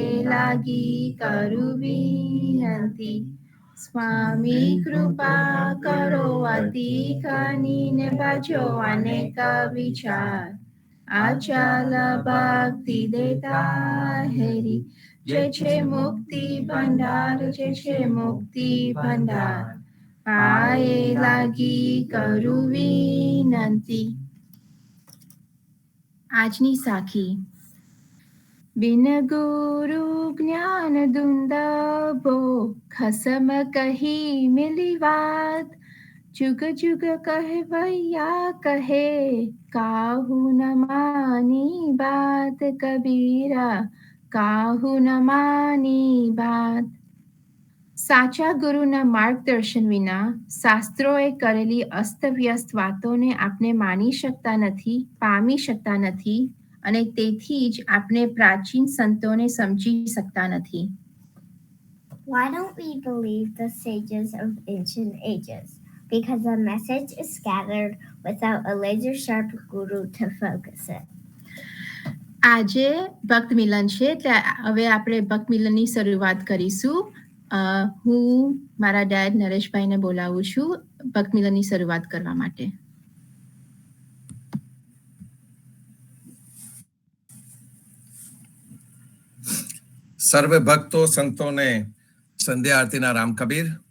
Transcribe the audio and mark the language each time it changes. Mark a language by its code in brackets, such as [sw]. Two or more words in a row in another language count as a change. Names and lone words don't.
[gu] લાગી કરું વિનંતી સ્વામી કૃપા કરો અતિ કનીને ભજો અનેક વિચાર અચલ ભક્તિ દેતા હેરી જે છે મુક્તિ ભંડાર જે છે મુક્તિ ભંડાર પાએ લાગી કરું વિનંતી. આજની સાખી. [hi] बिन गुरु ज्ञान दुंदभो खसम कही मिली वात जुग जुग कहवैया कहे काहू न मानी बात कबीरा काहू न मानी बात. [gu] સાચા ગુરુના માર્ગદર્શન વિના શાસ્ત્રોએ કરેલી અસ્તવ્યસ્ત વાતોને આપણે માની શકતા નથી, પામી શકતા નથી અને તેથી જ આપણે પ્રાચીન સંતોને સમજી શકતા નથી. [en] Why don't we believe the sages of ancient ages? Because the message is scattered without a laser-sharp guru to focus it. [gu] આજે ભક્ત મિલન છે એટલે હવે આપણે ભક્ત મિલનની શરૂઆત કરીશું. હું મારા ડેડ નરેશભાઈને બોલાવું છું ભક્ત મિલનની શરૂઆત કરવા માટે. સર્વે ભક્તો સંતોને સંધ્યા આરતીના રામ કબીર.